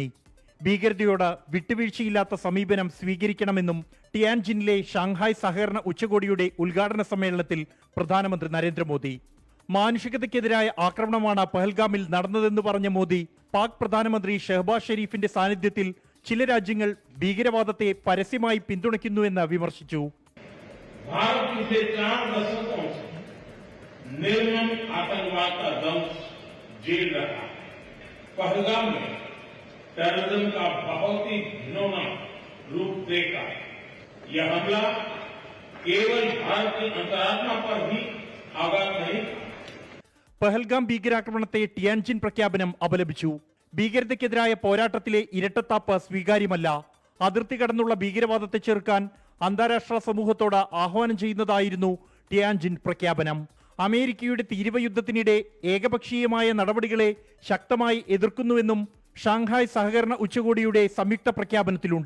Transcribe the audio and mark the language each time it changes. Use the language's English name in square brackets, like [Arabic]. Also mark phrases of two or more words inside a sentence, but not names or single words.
[Malayalam] ഭീകരതയോട് വിട്ടുവീഴ്ചയില്ലാത്ത സമീപനം സ്വീകരിക്കണമെന്നും ടിയാൻജിനിലെ ഷാങ്ഹായ് സഹകരണ ഉച്ചകോടിയുടെ ഉദ്ഘാടന സമ്മേളനത്തിൽ പ്രധാനമന്ത്രി നരേന്ദ്രമോദി. മാനുഷികതയ്ക്കെതിരായ ആക്രമണമാണ് പഹൽഗാമിൽ നടന്നതെന്ന് പറഞ്ഞ മോദി പാക് പ്രധാനമന്ത്രി ഷെഹ്ബാസ് ഷെരീഫിന്റെ സാന്നിധ്യത്തിൽ ചില രാജ്യങ്ങൾ ഭീകരവാദത്തെ പരസ്യമായി പിന്തുണയ്ക്കുന്നുവെന്ന് വിമർശിച്ചു. [Hindi] टेररिज्म का बहुत ही घिनौना रूप देखा। यह हमला केवल भारत की अंतरात्मा पर ही आघात नहीं। [Malayalam] പഹൽഗാം ഭീകരാക്രമണത്തെ ടിയാൻജിൻ പ്രഖ്യാപനം അപലപിച്ചു. ഭീകരതയ്ക്കെതിരായ പോരാട്ടത്തിലെ ഇരട്ടത്താപ്പ് സ്വീകാര്യമല്ല. അതിർത്തി കടന്നുള്ള ഭീകരവാദത്തെ ചെറുക്കാൻ അന്താരാഷ്ട്ര സമൂഹത്തോട് ആഹ്വാനം ചെയ്യുന്നതായിരുന്നു ടിയാൻജിൻ പ്രഖ്യാപനം. അമേരിക്കയുടെ തീരുവ യുദ്ധത്തിനിടെ ഏകപക്ഷീയമായ നടപടികളെ ശക്തമായി എതിർക്കുന്നുവെന്നും ഷാങ്ഹായ് സഹകരണ ഉച്ചകോടിയുടെ സംയുക്ത പ്രഖ്യാപനത്തിലുണ്ട്.